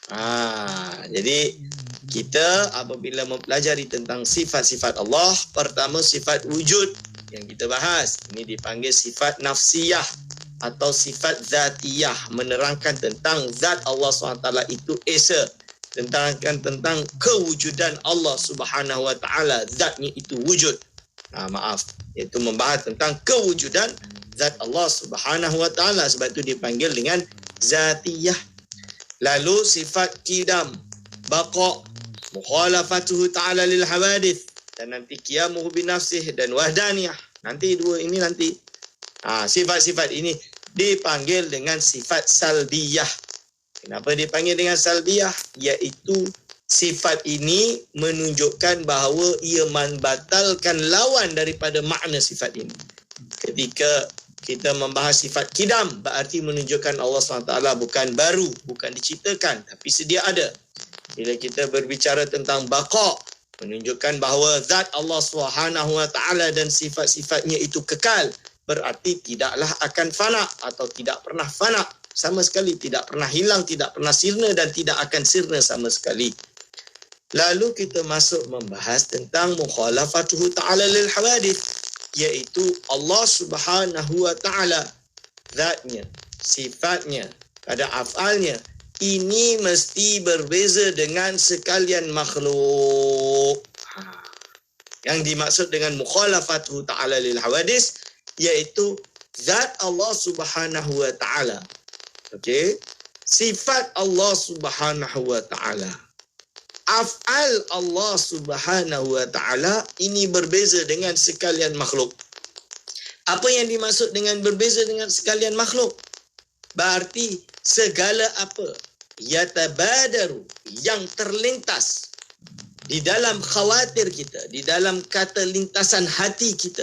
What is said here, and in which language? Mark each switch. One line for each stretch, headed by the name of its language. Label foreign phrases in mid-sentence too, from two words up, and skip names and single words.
Malay: Jadi kita apabila mempelajari tentang sifat-sifat Allah, pertama sifat wujud yang kita bahas, ini dipanggil sifat nafsiyah atau sifat zatiyah, menerangkan tentang zat Allah SWT itu esa, menerangkan tentang kewujudan Allah
Arabic: سبحانه وتعالى,
Malay: zatnya itu wujud. Iaitu membahas tentang kewujudan zat Allah
Arabic: سبحانه وتعالى,
Malay: sebab itu dipanggil dengan zatiyah. Lalu sifat qidam, baqa,
Arabic: مخالفته تعالى للحوادث,
Malay: dan nanti
Arabic: قيامه بنفسه
Malay: dan wahdaniyah. Nanti dua ini nanti. Sifat-sifat ini dipanggil dengan sifat salbiyah. Kenapa dipanggil dengan salbiyah? Iaitu sifat ini menunjukkan bahawa ia membatalkan lawan daripada makna sifat ini. Ketika kita membahas sifat qidam, berarti menunjukkan Allah SWT bukan baru, bukan diciptakan, tapi sedia ada. Bila kita berbicara tentang baqa, menunjukkan bahawa zat Allah SWT dan sifat-sifatnya itu kekal, berarti tidaklah akan fana atau tidak pernah fana sama sekali, tidak pernah hilang, tidak pernah sirna dan tidak akan sirna sama sekali. Lalu kita masuk membahas tentang
Arabic: مخالفته تعالى للحوادث,
Malay: iaitu Allah
Arabic: سبحانه وتعالى,
Malay: zatnya, sifatnya, pada af'alnya, ini mesti berbeza dengan sekalian makhluk. Yang dimaksud dengan
Arabic: مخالفته تعالى للحوادث,
Malay: iaitu zat Allah
Arabic: سبحانه وتعالى.
Malay: Okey, sifat Allah
Arabic: سبحانه وتعالى,
Malay: af'al Allah
Arabic: سبحانه وتعالى
Malay: ini berbeza dengan sekalian makhluk. Apa yang dimaksud dengan berbeza dengan sekalian makhluk? Berarti segala apa yatabadaru, yang terlintas di dalam khawatir kita, di dalam kata lintasan hati kita.